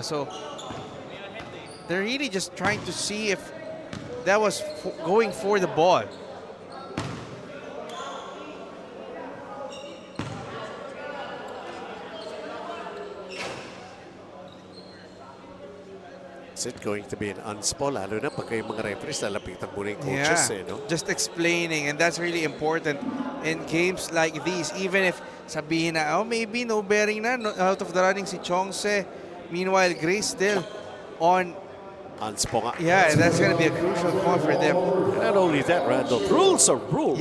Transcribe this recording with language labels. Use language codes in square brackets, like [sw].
[en] So they're really just trying to see if that was going for the ball. Is it going to be an unspo? [tl] Lalo na pagka yung mga referees lalapitan muna yung coaches no? [en] Just explaining, and that's really important in games like these. Even if [tl] sabihin na, [en] oh, maybe no bearing na, out of the running si Cheongse. Meanwhile, Grace still on. [tl] Unspo nga. [en] Yeah, and that's going to be a crucial call for them. And not only that, Randall, rules are rules.